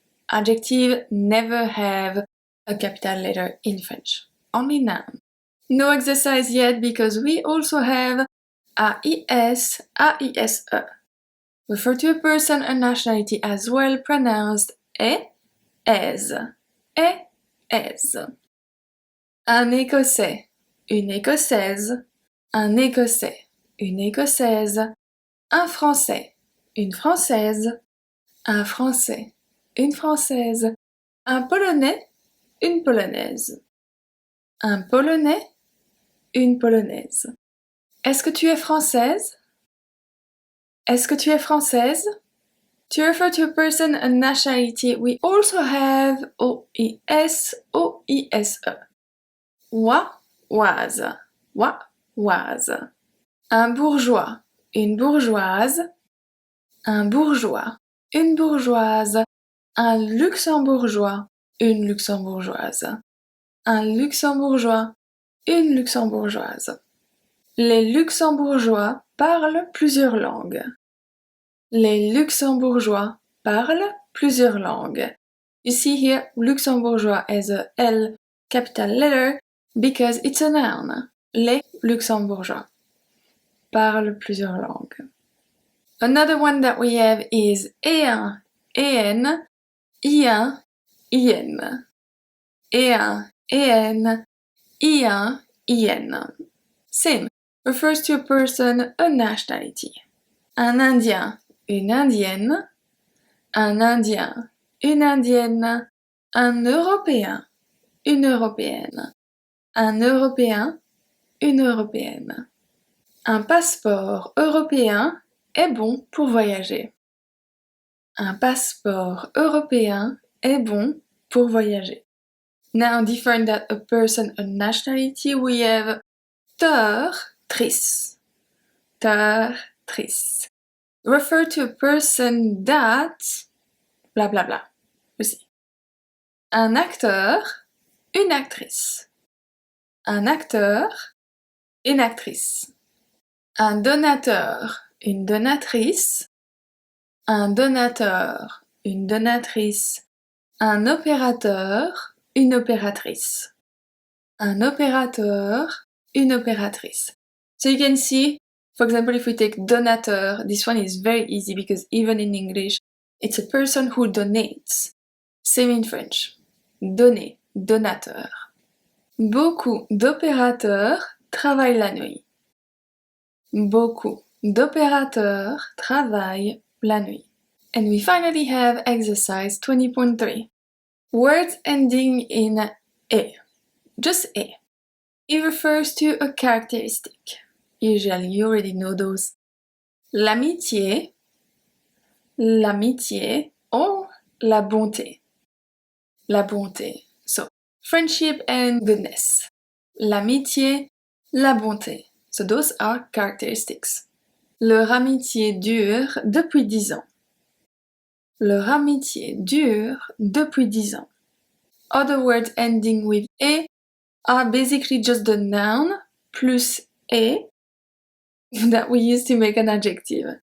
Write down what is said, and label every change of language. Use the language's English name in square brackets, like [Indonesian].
[English] Adjective never have a capital letter in French, only noun. No exercise yet because we also have AIS, AISE. Refer to a person and nationality as well, pronounced et, as. Et, as. [French] Un Écossais, une Écossaise, un Écossais, une Écossaise, un Français, une Française, un Français, une Française, un Polonais, une Polonaise. Un Polonais, une Polonaise. Est-ce que tu es française? Est-ce que tu es française? [English] To refer to a person and nationality, we also have OIS, OISE. Wa, was, wa, was. [French] Un bourgeois, une bourgeoise, un bourgeois, une bourgeoise, un luxembourgeois, une luxembourgeoise, un luxembourgeois, une luxembourgeoise. Les luxembourgeois parlent plusieurs langues. Les luxembourgeois parlent plusieurs langues. [English] You see here, luxembourgeois has a L capital letter because it's a noun. [French] Les luxembourgeois parlent plusieurs langues. [English] Another one that we have is E1, EN, I1, IN. E1, en, I1, in. Same, refers to a person, a nationality. [French] Un Indien, une Indienne. Un Indien, une Indienne. Un Européen, une Européenne. Un Européen, une Européenne. Un passeport européen est bon pour voyager. Un passeport européen est bon pour voyager. [English] Now, different than a person, a nationality, we have ter, tris. Ter, tris. Refer to a person that, bla bla bla. Aussi. [French] Un acteur, une actrice. Un acteur, une actrice. Un donateur, une donatrice. Un donateur, une donatrice. Un opérateur, une opératrice. Un opérateur, une opératrice. [English] So you can see, for example, if we take donateur, this one is very easy because even in English, it's a person who donates. Same in French. Donner, donateur. [French] Beaucoup d'opérateurs travaillent la nuit. Beaucoup d'opérateurs travaillent la nuit. [English] And we finally have exercise 20.3. Words ending in E. Just E. It refers to a characteristic. Usually you already know those. [French] L'amitié, l'amitié, or la bonté. La bonté. [English] So, friendship and goodness. L'amitié, la bonté. So those are characteristics. [French] Leur amitié dure depuis 10 ans. Leur amitié dure depuis 10 ans. [English] Other words ending with E are basically just the noun plus E that we use to make an adjective.